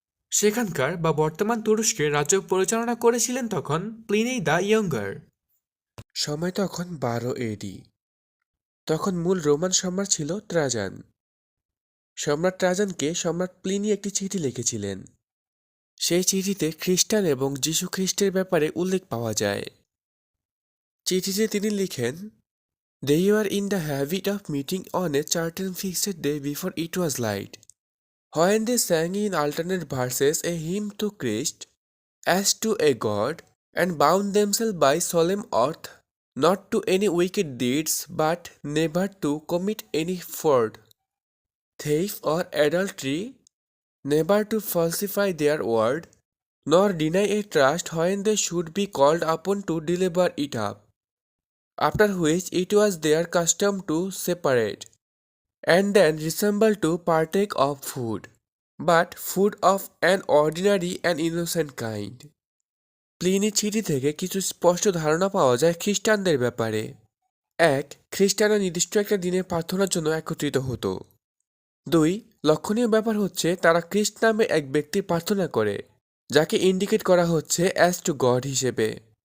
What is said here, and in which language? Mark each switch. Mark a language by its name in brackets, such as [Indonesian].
[Bangla] সেখানকার বা বর্তমান তুরস্কের রাজ্য পরিচালনা করেছিলেন তখন প্লিনি দ্য ইয়ঙ্গার। সময় তখন ১২ এডি। তখন মূল রোমান সম্রাট ছিল ট্রাজান। সম্রাট ট্রাজানকে সম্রাট প্লিনি একটি চিঠি লিখেছিলেন। সেই চিঠিতে খ্রিস্টান এবং যীশু খ্রিস্টের ব্যাপারে উল্লেখ পাওয়া যায়। [English] চিঠিতে তিনি লিখেন, "They were in the habit of meeting on a certain fixed day before it was light, when they sang in alternate verses a hymn to Christ as to a God, and bound themselves by solemn oath not to any wicked deeds, but never to commit any fraud, theft, or adultery, never to falsify their word, nor deny a trust when they should be called upon to deliver it up, after which it was their custom to separate, and then resemble to partake of food, but food of an ordinary and innocent kind." [Bangla] প্লিনির চিঠি থেকে কিছু স্পষ্ট ধারণা পাওয়া যায় খ্রিস্টানদের ব্যাপারে। ১. খ্রিস্টানরা নির্দিষ্ট একটা দিনে প্রার্থনার জন্য একত্রিত হতো। ২. লক্ষণীয় ব্যাপার হচ্ছে তারা খ্রিস্ট নামে এক ব্যক্তি প্রার্থনা করে, যাকে ইন্ডিকেট করা হচ্ছে [English] as to God [Bangla] হিসেবে।